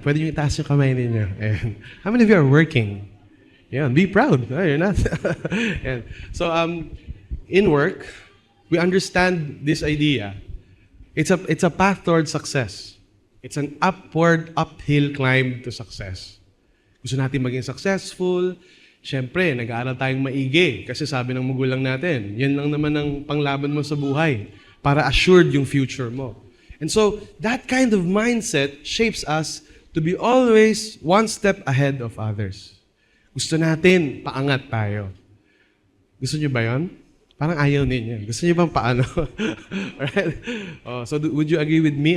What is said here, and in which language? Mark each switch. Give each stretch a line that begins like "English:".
Filipino: Pwede nyo itaas yung kamay ninyo.
English: And how many of you are working? Yeah, be proud. No, you're not. And so, in work, we understand this idea. It's a path towards success. It's an uphill climb to success.
Filipino: Gusto natin maging successful. Siyempre, nag-aaral tayong maigi. Kasi sabi ng magulang natin, yan lang naman ang panglaban mo sa buhay para assured yung future mo.
English: And so, that kind of mindset shapes us to be always one step ahead of others.
Filipino: Gusto natin, paangat tayo. Gusto nyo ba yun? Parang ayaw ninyo. Gusto nyo bang paano? Alright?
English: So, would you agree with me?